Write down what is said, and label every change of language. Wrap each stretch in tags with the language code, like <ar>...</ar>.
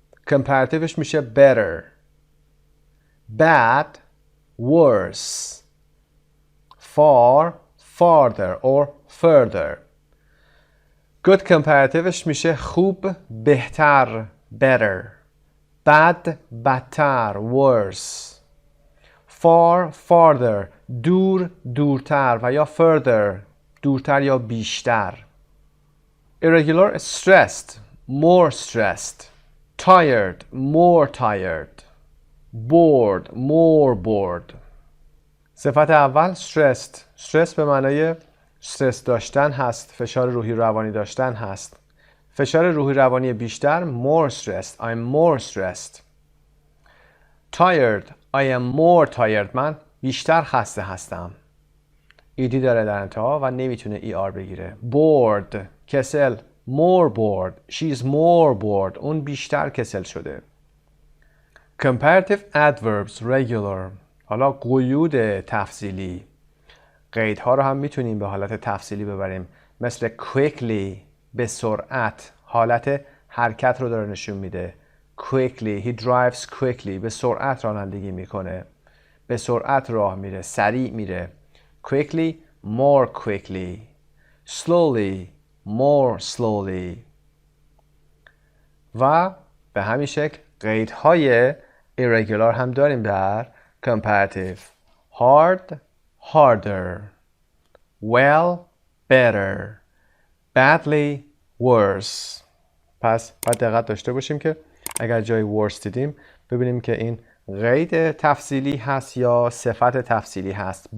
<en>comparativeش میشه better. bad, worse. far, farther or further.</en> <fa>good comparativeش میشه خوب، بهتر، better.</fa> <en>bad, بدتر، worse.</en> <fa>far, farther دور، دورتر و یا further دورتر یا بیشتر.</fa> <en>irregular stressed, more stressed. tired, more tired. bored, more bored.</en> <fa>صفت اول stressed. stress به معنای استرس داشتن هست، فشار روحی روانی داشتن هست. فشار روحی روانی بیشتر more stressed.</fa> <en>I'm more stressed. tired, I am more tired.</en> <fa>من بیشتر خسته هستم. ایدی داره در انتها و نمیتونه ER بگیره.</fa> <en>bored, کسل. more bored. She's more bored.</en> <fa>اون بیشتر کسل شده.</fa> <en>comparative adverbs regular.</en> <fa>حالا قیود تفضیلی. قیدها رو هم میتونیم به حالت تفضیلی ببریم. مثل quickly به سرعت. حالت حرکت رو داره نشون میده. quickly</fa> <en>he drives quickly</en> <fa>به سرعت رانندگی میکنه، به سرعت راه میره، سریع میره.</fa> <en>quickly more quickly، slowly more slowly.</en> <fa>و به همین شکل قیدهای irregular هم داریم در comparative.</fa> <en>hard harder، well better، badly worse.</en> <fa>پس باید دقت داشته باشیم که اگر جای worse دیدیم ببینیم که این قید تفصیلی هست یا صفت تفصیلی هست.</fa>